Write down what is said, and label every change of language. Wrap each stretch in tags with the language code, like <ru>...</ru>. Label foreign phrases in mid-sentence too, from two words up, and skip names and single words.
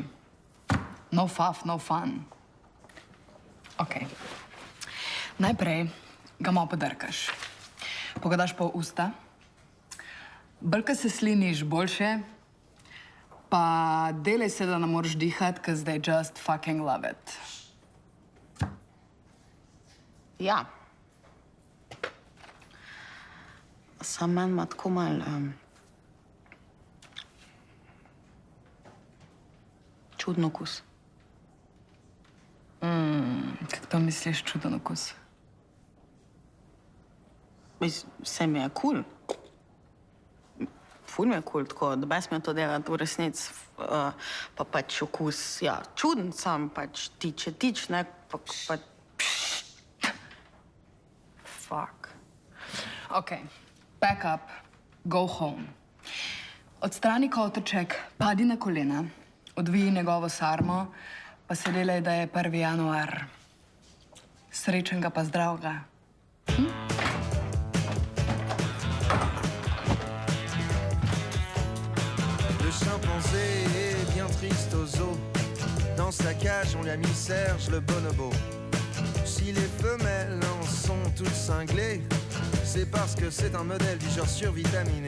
<en>No fuff, no fun. Okej.</en> <sl>Najprej ga malo podrkaš. Pogledaš po usta. Bolj, ko se sliniš, boljše. Pa delaj se, da ne moreš dihati,</sl> <en>because they just fucking love it.</en> <sl>Ja. Sam meni ima tako malo čuden okus. Kako to misliš, čuden okus? Vse mi je kul. Ful mi je kul, tako, da bes mi je to delati v resnici. Pa pač okus, ja, čuden sam, pač tič, ne, pa...</sl> <en>Fuck. Ok, pack up, go home.</en> <sl>Odstrani kotoček, padi na kolena, odviji njegovo sarmo, pa se delaj, da je 1. januar. Srečnega pa zdravega.</sl> <fr>Le chimpanzé est bien triste aux os. Dans sa cage, on lui a mis Serge le bonobo. Si les femelles en sont toutes cinglées, c'est parce que c'est un modèle du genre survitaminé.</fr>